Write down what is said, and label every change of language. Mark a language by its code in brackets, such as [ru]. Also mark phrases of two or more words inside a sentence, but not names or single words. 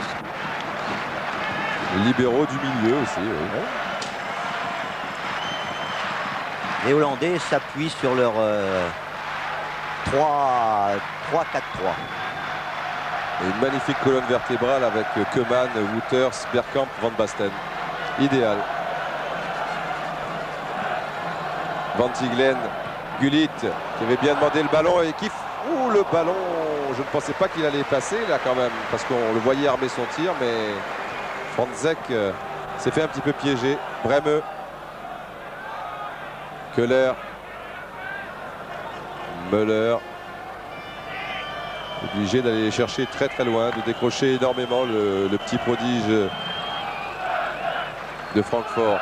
[fr] Les libéraux du milieu aussi. Oui. Les Hollandais s'appuient sur leur 3-4-3. Une magnifique colonne vertébrale avec Koeman, Wouters, Bergkamp, Van Basten. Idéal. Van Tiglen, Gullit qui avait bien demandé le ballon et qui... Ouh, le ballon, je ne pensais pas qu'il allait passer là quand même, parce qu'on le voyait armer son tir, mais Franzek s'est fait un petit peu piéger. Bremeux, Köhler, Müller, obligé d'aller les chercher très très loin, de décrocher énormément le petit prodige de Francfort.